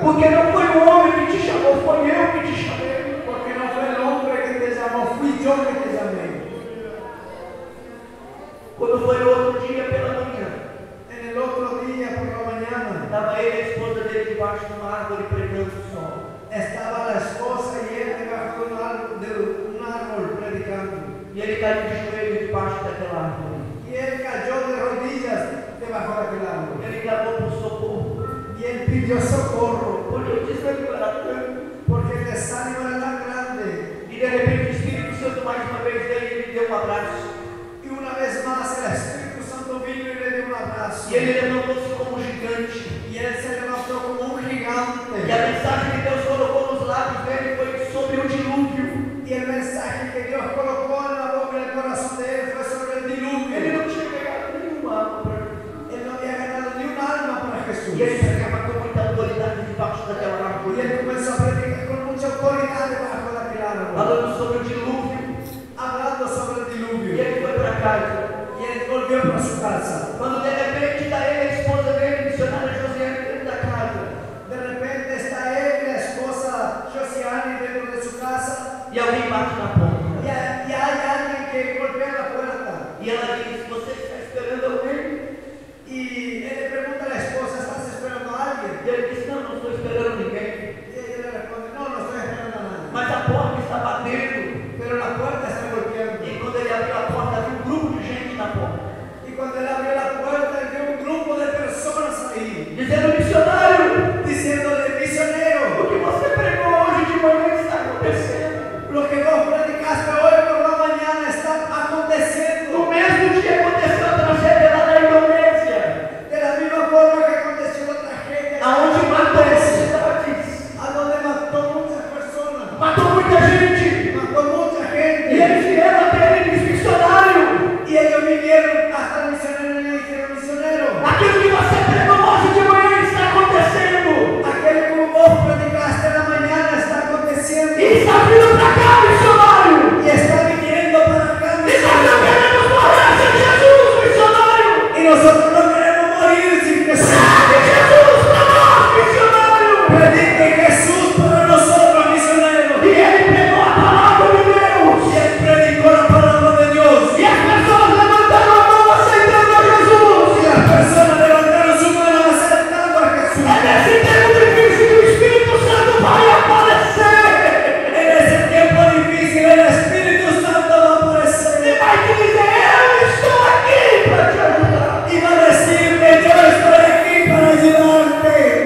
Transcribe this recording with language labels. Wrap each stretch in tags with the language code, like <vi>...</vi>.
<pt>Porque não foi o homem que te chamou, foi eu que te chamei.</pt> <es>Porque no fue el hombre que te llamó, fui yo que te llamé.</es> <pt>Quando foi no outro dia pela manhã,</pt> <es>En el otro día por la mañana</es> <pt>estava ele e a esposa dele debaixo de uma árvore pregando o sol.</pt> <es>estaba la esposa y él debajo de un árbol predicando.</es> <pt>E ele caiu de joelho debaixo daquela árvore.</pt> <es>Y él cayó de rodillas debajo de aquel árbol.</es> <pt>Ele clamou por socorro.</pt> <es>Y él pidió socorro</es> <pt>Porque o desânimo era tanto.</pt> <es>porque el desánimo era tan grande.</es> <pt>E de repente o Espírito Santo mais uma vez veio e lhe deu um abraço.</pt> <es>Y una vez más el Espíritu Santo vino y le dio un abrazo.</es> <pt>E ele levantou-se como um gigante.</pt> <es>Y él se levantó como un gigante.</es> <pt>E a mensagem que Deus colocou nos lábios dele foi sobre o dilúvio.</pt> <es>Y el mensaje que Dios colocó en la boca y en el corazón de él fue sobre el</es> <pt>Ele</pt> <es>diluvio.</es> <pt>não tinha ganhado nenhuma alma para Jesus.</pt> <es>Él no había ganado ni un alma para Jesús.</es> <pt>E ele pregava com muita autoridade debaixo daquela</pt> <es>Y</es> <pt>árvore.</pt> <es>él comenzó a predicar con mucha autoridad debajo de aquel árbol,</es> <pt>Falando sobre o dilúvio.</pt> <es>hablando sobre el</es> <pt>E</pt> <es>diluvio.</es> <pt>ele foi para casa.</pt> <es>Y él volvió para su casa.</es> <pt>Quando de repente está ele e a esposa dele, missionária Josiane, dentro da casa.</pt> <es>De repente está él y la esposa Josiane dentro de su casa.</es> <pt>E alguém bate na porta.</pt> <es>Y hay alguien que golpea la puerta.</es> <pt>E ela diz: Você está esperando alguém?</pt> <es>Y él le pregunta a la esposa: ¿estás esperando a alguien?</es> <pt>E ele diz: Não, não estou esperando ninguém.</pt> <es>Y ella le responde: no, no estoy esperando a nadie.</es> <pt>Mas a porta está batendo.</pt> <es>Pero la puerta está golpeando.</es> <pt>E quando ele abriu a porta, havia um grupo de gente na porta.</pt> <es>Y cuando él abrió la puerta, él vio un grupo de personas ahí,</es> <pt>Dizendo: Missionário,</pt> <es>diciéndole: misionero,</es> <pt>o que você pregou hoje de manhã está acontecendo.</pt> <es>lo que vos predicaste hoy por la mañana está aconteciendo.</es> <pt>No mesmo dia aconteceu a tragédia lá na Indonésia,</pt> <es>De la misma forma que aconteció la tragedia,</es> <pt>aonde matou cidades,</pt> <es>a donde mató muchas personas,</es> <pt>matou muita gente.</pt> <es>mató mucha gente.</es> <pt>E eles vieram até ele, missionário.</pt> <es>Y ellos vinieron hasta el misionero y le dijeron: misionero,</es> <pt>Aquilo que você pregou hoje de manhã está acontecendo.</pt> <es>aquel que vos predicaste en la mañana está aconteciendo.</es> <pt>E está vindo para cá, missionário.</pt> <es>Y está viniendo para acá,</es> <pt>E nós não</pt> <es>misionero.</es> <pt>queremos morrer sem Jesus, missionário.</pt> <es>Y nosotros no queremos morir sin Jesús.</es> <pt>Sabe Jesus para nós, missionário.</pt> <es>Predique Jesús para nosotros, misioneros.</es> <pt>E ele pregou a palavra de Deus.</pt> <es>Y él predicó la palabra de Dios.</es> <pt>E as pessoas levantaram a mão aceitando a Jesus.</pt> <es>Y las personas levantaron su mano aceptando a Jesús.</es> <pt>É nesse tempo difícil que o Espírito Santo vai aparecer.</pt> <es>En ese tiempo difícil el Espíritu Santo va a</es> <pt>E</pt> <es>aparecer.</es> <pt>vai te dizer: Eu estou aqui para te ajudar.</pt> <es>Y va a decirle: yo estoy aquí para ayudarte.</es>